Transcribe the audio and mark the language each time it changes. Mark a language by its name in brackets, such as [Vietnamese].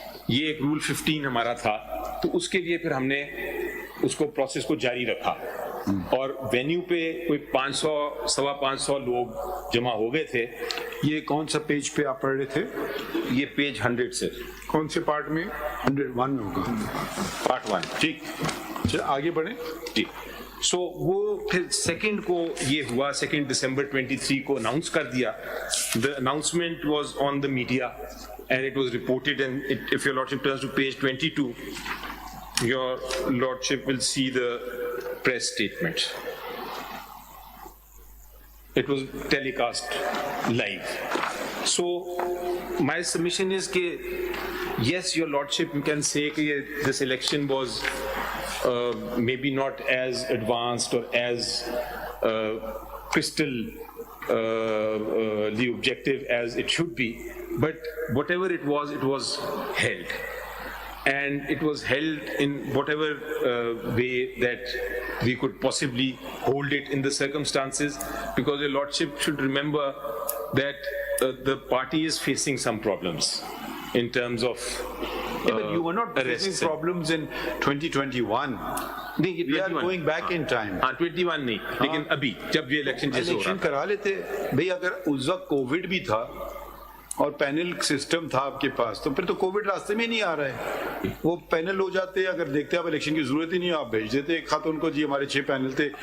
[Hindi] ये एक रूल 15 हमारा था, तो उसके लिए फिर हमने उसको प्रोसेस को जारी रखा और वेन्यू पे कोई 500-550 लोग जमा हो गए थे. ये कौन सा पेज पे आप पढ़ रहे थे? ये पेज 100 से. कौन से पार्ट में? 101 में होगा, पार्ट 1. ठीक, चलो आगे बढ़े जी. सो वो फिर सेकंड को ये हुआ, 2 दिसंबर 23 को अनाउंस कर दिया. [English] The announcement was on the media and it was reported, and if your lordship turns to page 22, your lordship will see the press statement. It was telecast live. So my submission is that yes, your lordship, you can say that this election was maybe not as advanced or as crystal the objective as it should be, but whatever it was held, and it was held in whatever way that we could possibly hold it in the circumstances, because your lordship should remember that the party is facing some problems in terms of but you were not facing problems in 2021. [Hindi] नहीं, [English] we are going back in time. [Hindi] हाँ, 21 नहीं, लेकिन अभी जब ये election जैसे हो रहा था, करा लेते भाई. अगर उस वक्त कोविड भी था और पैनल सिस्टम था आपके पास, तो फिर तो कोविड रास्ते में नहीं आ रहा है. वो पैनल हो जाते, अगर देखते आप इलेक्शन की जरूरत ही नहीं, आप भेज देते एक खत उनको, जी हमारे 6 पैनल थे.